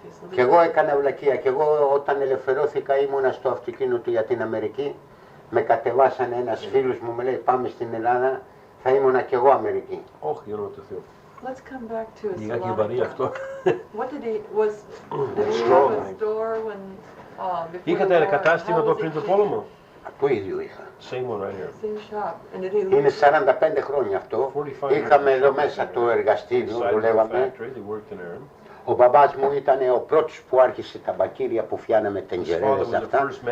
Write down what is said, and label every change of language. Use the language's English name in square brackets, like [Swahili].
[Greek] Και εγώ έκανα βλακεία και εγώ όταν ελευθερώθηκα ήμουνα στο αυτοκίνητο για την Αμερική. Με κατεβάσανε ένας φίλος μου, με λέει πάμε στην Ελλάδα, θα ήμουνα κι εγώ Αμερική. Όχι, για το Θεό. [English] Let's come back to his [Greek] Λιγάκι βαρύ αυτό. [English] What did he have a store when before [Greek] Είχατε ένα κατάστημα εδώ πριν το πόλεμο? Το ίδιο είχα. [English] Same one right here. Same shop. And did he [Greek] Είναι 45 χρόνια αυτό. Είχαμε εδώ μέσα το εργαστήριο, δουλεύαμε. Ο μπαμπάς μου ήταν ο πρώτος που άρχισε τα μπακύρια που φτιάναμε τεντζερέδες αυτά.